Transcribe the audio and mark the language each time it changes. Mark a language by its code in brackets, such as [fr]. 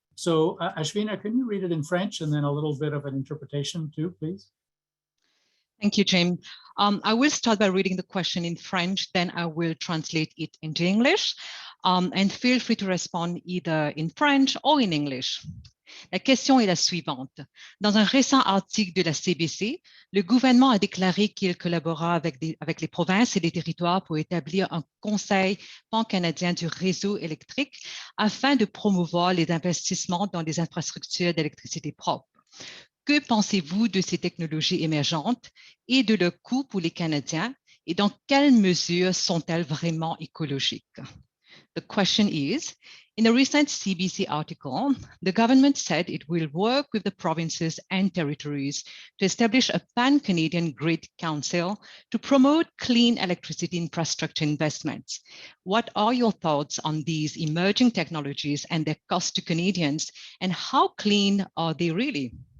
[en] So Ashvina, can you read it in French and then a little bit of an interpretation too, please? Thank you, Jim. I will start by reading the question in French, then I will translate it into English, and feel free to respond either in French or in English. [fr] La question est la suivante. Dans un récent article de la CBC, le gouvernement a déclaré qu'il collabora avec les provinces et les territoires pour établir un conseil pan-canadien du réseau électrique afin de promouvoir les investissements dans les infrastructures d'électricité propre. Que pensez-vous de ces technologies émergentes et de leur coût pour les Canadiens, et dans quelle mesure sont-elles vraiment écologiques? [en] The question is, In a recent CBC article, the government said it will work with the provinces and territories to establish a pan-Canadian grid council to promote clean electricity infrastructure investments. What are your thoughts on these emerging technologies and their cost to Canadians, and how clean are they really?